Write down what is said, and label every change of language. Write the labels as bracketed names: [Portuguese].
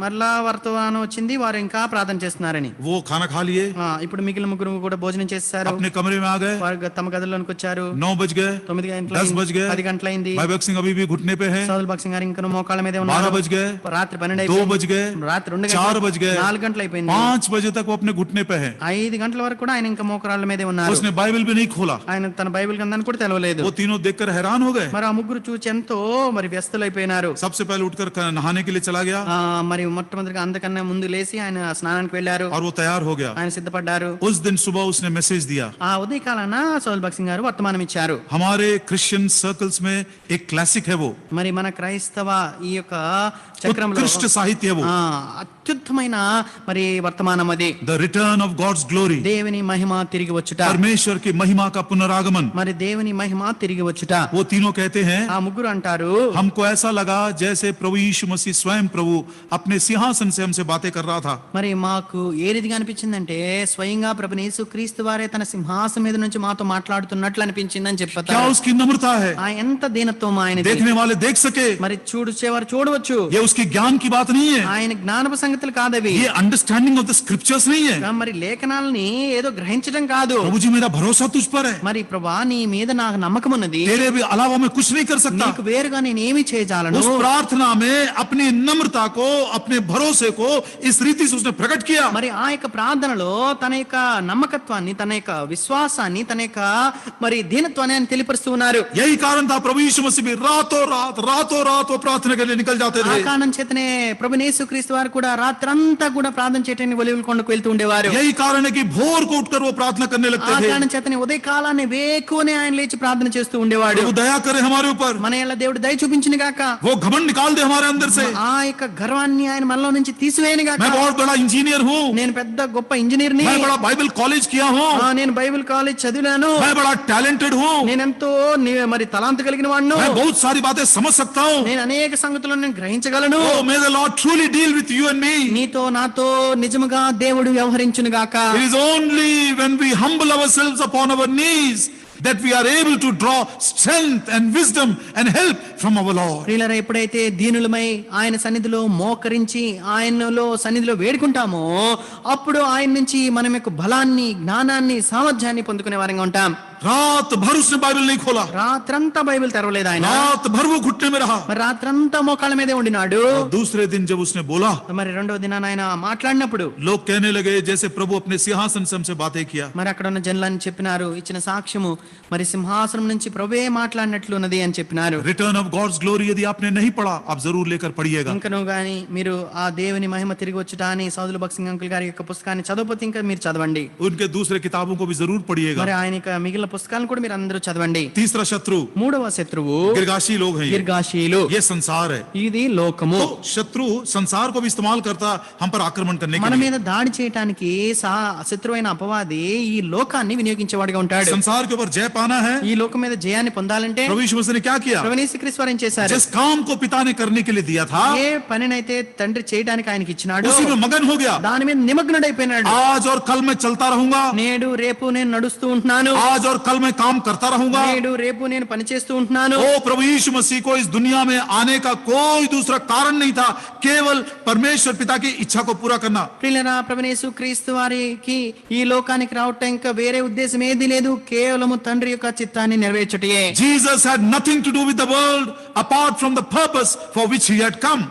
[Telugu] మరలా వర్తమానం వచ్చింది వారు ఇంకా ప్రార్థన చేస్తున్నారని। [Hindi] वो खाना खा लिए, [Telugu] ఇప్పుడు మిగిలిన ముగ్గురు కూడా భోజనం చేశారు, [Hindi] अपने कमरे में आ गए। [Telugu] వారు తమ గదిలోనికి వచ్చారు। [Hindi] 9 बज गए, 9 10 बज [Telugu] గంటలైంది, [Hindi] गए, [Telugu] 10 గంటలైంది। [Hindi] भाई भगत सिंह अभी भी घुटने पे है। [Telugu] సౌల్ బక్సింగ్ గారు ఇంకా మోకాళ్ళ మీదే 12 ఉన్నారు। [Hindi] बज गए, [Telugu] రాత్రి 12 [Hindi] 2 बज गए, [Telugu] రాత్రి 2 4 గంటలు, [Hindi] बज गए, [Telugu] 4 గంటలు అయిపోయింది। [Hindi] 5 बजे तक वो अपने घुटने पे है। [Telugu] 5 గంటల వరకు కూడా ఆయన ఇంకా మోకాళ్ళ మీదే ఉన్నారు। [Hindi] उसने बाइबल भी नहीं खोला। [Telugu] ఆయన తన బైబిల్ గ్రంథాన్ని కూడా తెలవలేదు। [Hindi] वो तीनों देखकर हैरान हो गए। [Telugu] మరి ఆ ముగ్గురు చూచి ఎంతో మరి వ్యస్తలైపోయినారు। [Hindi] सबसे पहले उठकर नहाने के लिए चला गया [Telugu] మరి మొట్టమొదటిగా అందకన్నా ముందు లేచి ఆయన స్నానానికి వెళ్ళారు, [Hindi] और वो तैयार हो गया। [Telugu] ఆయన సిద్ధపడ్డారు। [Hindi] उस दिन सुबह उसने मैसेज दिया। [Telugu] ఆ ఉదయకాలాన సౌల్ బక్సింగ్ గారు వర్తమానం ఇచ్చారు। [Hindi] हमारे क्रिश्चियन सर्कल्स में एक क्लासिक है वो, [Telugu] మరి మన క్రైస్తవ ఈ యొక్క చక్రంలో [Hindi] उत्कृष्ट साहित्य है वो, [Telugu] అత్యుత్తమైన మరి వర్తమానం అది. [English] the return of God's glory, [Telugu] దేవుని మహిమ తిరిగి వచ్చుట, [Hindi] परमेश्वर की महिमा का पुनरागमन. [Telugu] మరి దేవుని మహిమ తిరిగి వచ్చుట. [Hindi] वो तीनों कहते हैं, [Telugu] ఆ ముగ్గురు అంటారు, [Hindi] हमको ऐसा लगा जैसे प्रभु यीशु मसीह स्वयं प्रभु अपने सिंहासन से हमसे बातें कर रहा था. [Telugu] మరి మాకు ఏ రీతిగా అనిపించిందంటే స్వయంగా ప్రభుని యేసు క్రీస్తు వారే తన సింహాసనం మీద నుంచి మాతో మాట్లాడుతున్నట్లు అనిపించిందని [Hindi] क्या [Telugu] చెప్పారు. [Hindi] उसकी नम्रता है, [Telugu] ఆ ఎంత దీనత్వం ఆయనది. [Hindi] देखने वाले देख सके. [Telugu] మరి చూడొచ్చేవారు చూడవచ్చు. [Hindi] ये उसकी ज्ञान की बात नहीं है, [Telugu] ఆయన జ్ఞానపు సంగతులు కాదవి. [Hindi] ये [English] understanding of the scriptures [Hindi] नहीं है. [Telugu] మరి లేఖనాలని ఏదో గ్రహించడం కాదు. [Hindi] प्रभु जी मेरा भरोसा तुझ पर है, [Telugu] మరి ప్రభా నీ మీద నాకు నమ్మకం ఉన్నది, [Hindi] तेरे भी अलावा मैं कुछ नहीं कर सकता. [Telugu] నీకు వేరుగా నేను ఏమి చేయజాలను. [Hindi] उस प्रार्थना में अपनी नम्रता को, अपने भरोसे को इस रीति से उसने प्रकट किया. [Telugu] మరి ఆ యొక్క ప్రార్థనలో తన యొక్క నమ్మకత్వాన్ని, తన యొక్క విశ్వాసాన్ని, తన యొక్క మరి దీనత్వాన్ని ఆయన తెలియపరుస్తూ ఉన్నారు. [Hindi] यही कारण था प्रभु यीशु मसीह भी रातों रात वो प्रार्थना के लिए निकल जाते [Telugu] ఆ [Hindi] थे. [Telugu] కారణం చేతనే ప్రభు యేసుక్రీస్తు వారు కూడా రాత్రంతా కూడా ప్రార్థన చేయడానికి ఒలీవల కొండకు వెళ్తూ ఉండేవారు. [Hindi] यही कारण है कि भोर को उठकर वो प्रार्थना करने [Telugu] ఆ [Hindi] लगते थे. [Telugu] కారణం చేతనే ఉదయ కాలాన్ని వేకునే ఆయన లేచి ప్రార్థన చేస్తూ ఉండేవాడు. [Hindi] प्रभु दया करे हमारे ऊपर, [Telugu] మన ఎలా దేవుడు దయ చూపించిన గాక, [Hindi] वो घमंड निकाल दे हमारे अंदर से. [Telugu] ఆ యొక్క గర్వాన్ని ఆయన మనలో నుంచి తీసివేయను గాక. [Hindi] मैं बहुत बड़ा इंजीनियर हूँ, [Telugu] నేను పెద్ద గొప్ప ఇంజనీర్ని, [Hindi] मैं बड़ा बाइबल कॉलेज किया हूँ, [Telugu] నేను బైబిల్ కాలేజ్ చదివాను, [Hindi] मैं बड़ा टैलेंटेड हूँ, [Telugu] నేనెంతో మరి తలాంతు కలిగిన వాడును, [Hindi] मैं बहुत सारी बातें समझ सकता हूँ. [Telugu] నేను అనేక సంగతులను నేను గ్రహించగలను. [English] Oh, may the Lord truly deal with you and me. [Telugu] నీతో నాతో నిజముగా దేవుడు వ్యవహరించును గాక. [English] It is only when we humble ourselves upon our knees that we are able to draw strength and wisdom and help from our Lord. [Telugu] ప్రియులారా, ఎప్పుడైతే దీనులమై ఆయన సన్నిధిలో మోకరించి ఆయనలో సన్నిధిలో వేడుకుంటామో అప్పుడు ఆయన నుంచి మనం యొక్క బలాన్ని, జ్ఞానాన్ని, సామర్థ్యాన్ని పొందుకునే వారంగా ఉంటాం. [Hindi] रात भर उसने बाइबल नहीं खोला, [Telugu] రాత్రంతా బైబిల్ తెరవలేదు ఆయన. [Hindi] रात भर वो घुटने में रहा. [Telugu] మరి రాత్రంతా మోకాళ్ళ మీదే ఉండినాడు. [Hindi] और दूसरे दिन जब उसने बोला, [Telugu] మరి రెండవ దినాన ఆయన మాట్లాడినప్పుడు [Hindi] लोग कहने लगे जैसे प्रभु अपने सिंहासन से हमसे बातें किया. [Telugu] మరి అక్కడ ఉన్న జనులని చెప్పినారు, ఇచ్చిన సాక్ష్యము మరి సింహాసనం నుంచి ప్రభువే మాట్లాడినట్లు ఉన్నది అని చెప్పినారు. [Hindi] रिटर्न ऑफ गॉड्स ग्लोरी यदि आपने नहीं पढ़ा, आप जरूर लेकर पढ़िएगा. [Telugu] ఇంకను గాని మీరు ఆ దేవుని మహిమ తిరిగి వచ్చుట అని సౌదుల భక్సింగ్ అంకుల్ గారి యొక్క పుస్తకాన్ని చదవకపోతే ఇంకా మీరు చదవండి. [Hindi] उनके दूसरे किताबों को भी जरूर पढ़िएगा. [Telugu] మరి ఆయన యొక్క మిగిలిన పుస్తకాలను కూడా మీరు అందరూ చదవండి. [Hindi] तीसरा शत्रु [Telugu] మూడవ శత్రువు [Hindi] गिरगाशी लोग हैं. [Telugu] గిర్గాషీయులు. [Hindi] ये संसार है. [Telugu] ఇది లోకము. [Hindi] तो शत्रु संसार को भी इस्तेमाल करता हम पर आक्रमण करने के [Telugu] మన [Hindi] लिए. [Telugu] మీద దాడి చేయటానికి శత్రువైన అపవాది ఈ లోకాన్ని వినియోగించేవాడిగా ఉంటాడు. [Hindi] संसार के ऊपर जय पाना है. [Telugu] ఈ లోకం మీద జయాన్ని పొందాలంటే [Hindi] प्रभु यीशु मसीह ने क्या किया? [Telugu] ప్రభువు యేసుక్రీస్తు వారు ఏం చేశారు? [Hindi] जिस काम को पिता ने करने के लिए दिया था, [Telugu] ఏ పనినైతే తండ్రి చేయడానికి ఆయనకి ఇచ్చినాడు [Hindi] उसी में मगन हो गया. [Telugu] దాని మీద నిమగ్నుడైపోయినాడు. [Hindi] आज और कल मैं चलता रहूंगा, [Telugu] నేడు రేపు నేను నడుస్తూ ఉంటున్నాను, [Hindi] आज और कल मैं काम करता रहूंगा. [Telugu] నేడు రేపు నేను పని చేస్తూ ఉంటున్నాను. [Hindi] ओ प्रभु यीशु मसीह को इस दुनिया में आने का कोई दूसरा कारण नहीं था, केवल परमेश्वर पिता की इच्छा को पूरा करना. [Telugu] ప్రియులారా, ప్రభువు యేసుక్రీస్తు వారికి ఈ లోకానికి రావటం ఇంకా వేరే ఉద్దేశం ఏది లేదు, కేవలము తండ్రి యొక్క చిత్తాన్ని నెరవేర్చుటయే. [English] Jesus had nothing to do with the world apart from the purpose for which he had come.